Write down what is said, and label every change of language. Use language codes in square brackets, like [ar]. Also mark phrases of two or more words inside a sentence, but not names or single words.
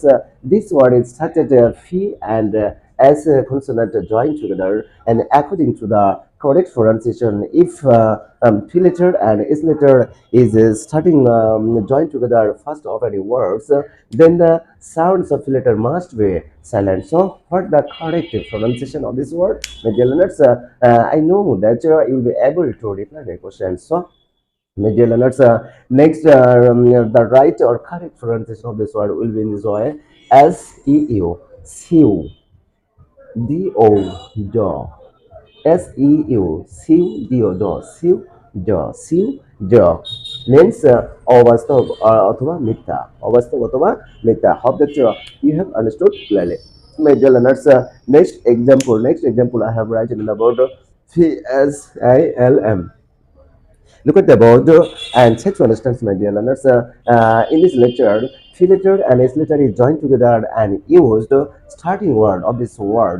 [en] This word is started P and as a consonant joined together, and according to the correct pronunciation, if P letter and S letter is starting joined together first of any words, then the sounds of P letter must be silent. So, what the correct pronunciation of this word, my dear learners? I know that you will be able to reply my question. So, my dear learners, next, the right or correct pronunciation of this word will be in this way: SEU, SEU, DO, DO, SEU, SEU, DO, DO, SEU, DO, SEU, DO means [bn] অবাস্তব অথবা মিথ্যা, অবাস্তব অথবা মিথ্যা. [en] Hope that you have understood clearly. My dear learners, next example I have written about PSILM. Look at the board and try to understand, my dear learners. In this lecture, P letter and S letter is joined together and used starting word of this word.